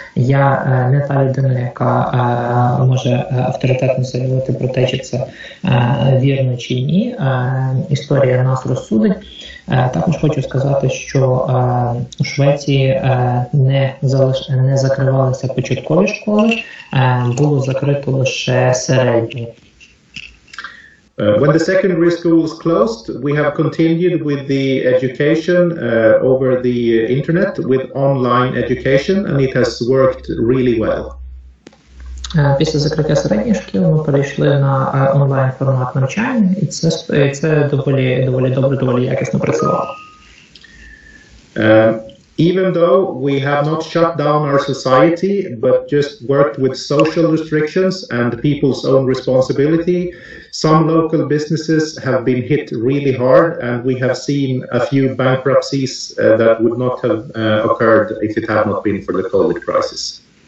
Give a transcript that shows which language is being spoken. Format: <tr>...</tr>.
<uk>Я не та людина, яка може авторитетно заявити про те, чи це вірно чи ні. Історія нас розсудить. Також хочу сказати, що у Швеції не закривалися початкові школи, було закрито лише середні.</uk> <en>When the secondary schools closed, we have continued with the education over the internet with online education, and it has worked really well.</en> <uk>Після закриття середніх шкіл ми перейшли на онлайн формат навчання, і це доволі добре, доволі якісно працювало.</uk> <en>Even though we have not shut down our society, but just worked with social restrictions and people's own responsibility, some local businesses have been hit really hard, and we have seen a few bankruptcies that would not have occurred if it had not been for the COVID crisis.</en>